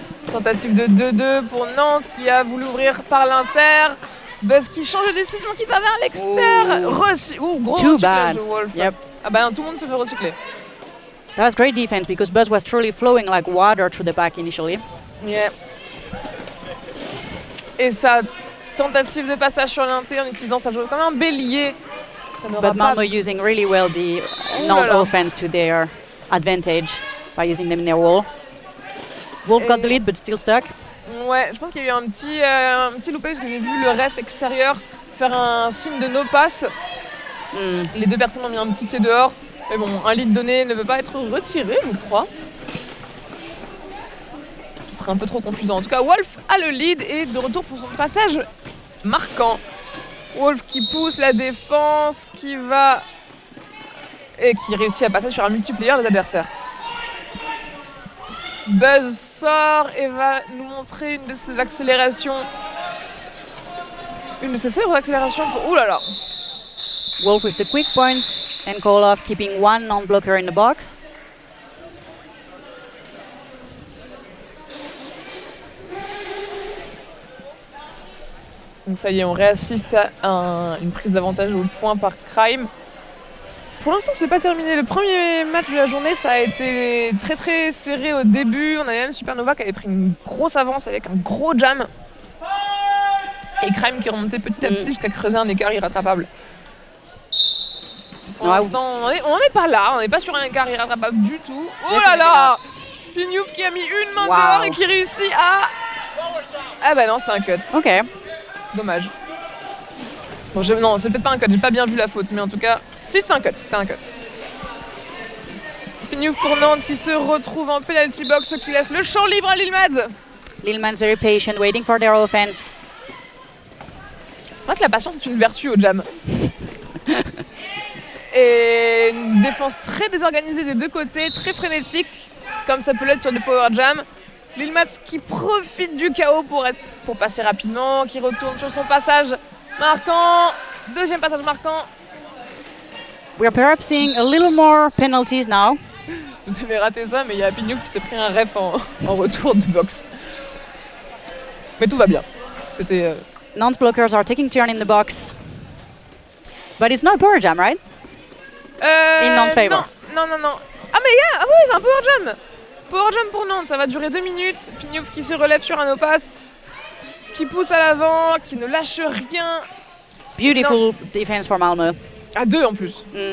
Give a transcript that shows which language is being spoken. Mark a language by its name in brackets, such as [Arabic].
[French] Tentative de 2-2 pour Nantes qui a voulu ouvrir par l'inter. Buzz qui change de décision, qui va vers l'extérieur. Gros recyclage de Wolf. Yep. Ah bah tout le monde se fait recycler. [English] That was great defense because Buzz was truly flowing like water through the back initially. Yeah. [French] Et sa tentative de passage sur l'inter en utilisant sa joueuse comme un bélier. [English] But Malmö using really well the Nantes offense to their advantage by using them in their wall. Wolf got the lead but still stuck. [French] Ouais, je pense qu'il y a eu un petit loupé parce que j'ai vu le ref extérieur faire un signe de no pass. Les deux personnes ont mis un petit pied dehors. Mais bon, un lead donné ne peut pas être retiré, je crois. Ce serait un peu trop confusant. En tout cas, Wolf a le lead et de retour pour son passage marquant. Wolf qui pousse la défense, qui réussit à passer sur un multiplayer des adversaires. Buzz sort et va nous montrer une de ses accélérations. Une de ses célèbres accélérations pour... Ouh là là! [English] Wolf with the quick points and Koloff keeping one non-blocker in the box. [French] Donc ça y est, on réassiste à une prise d'avantage au point par Crime. Pour l'instant, c'est pas terminé. Le premier match de la journée, ça a été très très serré au début. On avait même Supernova qui avait pris une grosse avance avec un gros jam. Et Crime qui remontait petit à petit jusqu'à creuser un écart irrattrapable. Pour l'instant, on n'est pas là. On n'est pas sur un écart irrattrapable du tout. Oh là là! Pignouf qui a mis une main dehors et qui réussit à... Ah bah non, c'était un cut. Ok. Dommage. Bon, non, c'est peut-être pas un cut. J'ai pas bien vu la faute, mais en tout cas... Si, c'était un cut. Pignouf pour Nantes qui se retrouve en penalty box, qui laisse le champ libre à Lilmads. [English] Lilmads very patient, waiting for their offense. [French] C'est vrai que la patience est une vertu au jam. Et une défense très désorganisée des deux côtés, très frénétique, comme ça peut l'être sur des power jam. Lilmads qui profite du chaos pour passer rapidement, qui retourne sur son passage marquant. Deuxième passage marquant. [English] We are perhaps seeing a little more penalties now. [French] Vous avez raté ça, mais il y a Pignouf qui s'est pris un ref en retour de box. Mais tout va bien. C'était... [English] Nantes blockers are taking turn in the box. But it's not a power jam, right? In Nantes' favor. [French] Non. Ah mais oui, c'est un power jam. Power jam pour Nantes, ça va durer 2 minutes. Pignouf qui se relève sur un no-pass, qui pousse à l'avant, qui ne lâche rien. [English] Beautiful defense for Malmö. [French] À 2 en plus.